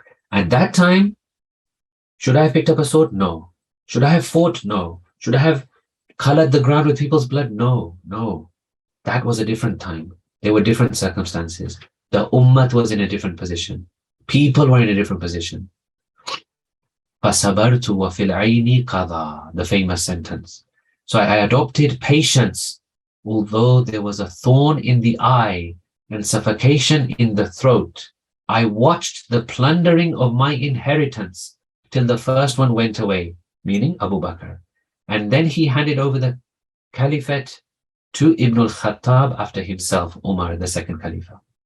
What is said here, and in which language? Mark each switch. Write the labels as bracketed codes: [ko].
[en] At that time, should I have picked up a sword? No. Should I have fought? No. Should I have colored the ground with people's blood? No, no. That was a different time. There were different circumstances. The ummah was in a different position. People were in a different position. [ar] فَصَبَرْتُ وَفِي الْعَيْنِ قَضَى, [en] the famous sentence. So I adopted patience, although there was a thorn in the eye and suffocation in the throat. I watched the plundering of my inheritance till the first one went away, meaning Abu Bakr. And then he handed over the caliphate to Ibn al-Khattab after himself, Umar, the second Khalifa.